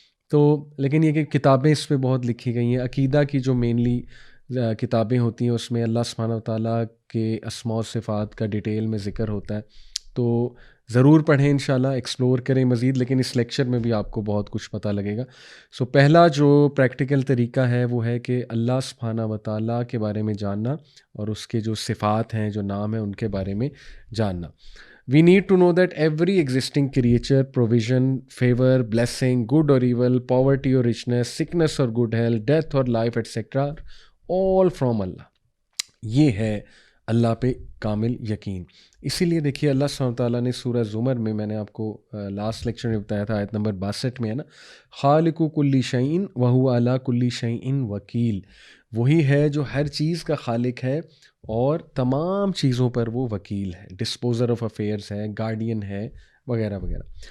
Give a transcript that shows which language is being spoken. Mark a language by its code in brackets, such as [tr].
[ur] تو لیکن یہ کہ کتابیں اس پہ بہت لکھی گئی ہیں. عقیدہ کی جو مینلی کتابیں ہوتی ہیں اس میں اللہ سبحانہ و تعالیٰ کے اسماء و صفات کا ڈیٹیل میں ذکر ہوتا ہے. تو ضرور پڑھیں انشاءاللہ، ایکسپلور کریں مزید، لیکن اس لیکچر میں بھی آپ کو بہت کچھ پتہ لگے گا. سو پہلا جو پریکٹیکل طریقہ ہے وہ ہے کہ اللہ سبحانہ و تعالیٰ کے بارے میں جاننا اور اس کے جو صفات ہیں، جو نام ہیں، ان کے بارے میں جاننا. [en] We need to know that every existing creature, provision, favor, blessing, good or evil, poverty or richness, sickness or good health, death or life, etc. all from Allah. [ur] یہ ہے اللہ پہ کامل یقین. اسی لیے دیکھیے اللہ سبحانہ تعالیٰ نے سورہ زمر میں، میں نے آپ کو لاسٹ لیکچر میں بتایا تھا، آیت نمبر 62 میں ہے نا، [ar] خالق کل شیء وہو علی کل شیء وکیل. [ur] وہی ہے جو ہر چیز کا خالق ہے اور تمام چیزوں پر وہ وکیل ہے، [en] disposer of affairs [ur] ہے، گارڈین ہے، وغیرہ وغیرہ.